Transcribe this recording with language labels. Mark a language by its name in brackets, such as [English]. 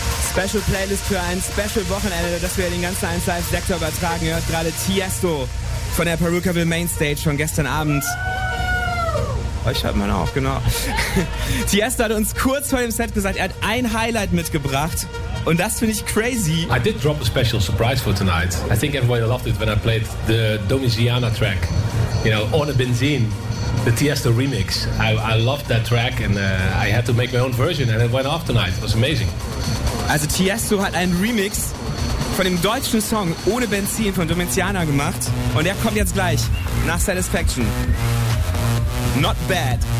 [German] Special Playlist für ein Special Wochenende, das wir den ganzen 1 Live Sektor übertragen. Ihr hört gerade Tiesto von der Perukaville Mainstage von gestern Abend. Euch hört man auch, genau. Tiesto hat uns kurz vor dem Set gesagt, er hat ein Highlight mitgebracht. Und das finde ich crazy. [English] I did drop a special surprise for tonight. I think everybody loved it when I played the Domiziana track. You know, Ohne Benzin. The Tiesto remix. I loved that track and I had to make my own version and it went off tonight. It was amazing. [German] Also Tiesto hat einen Remix von dem deutschen Song Ohne Benzin von Domiziana gemacht und er kommt jetzt gleich nach Satisfaction. [English] Not bad.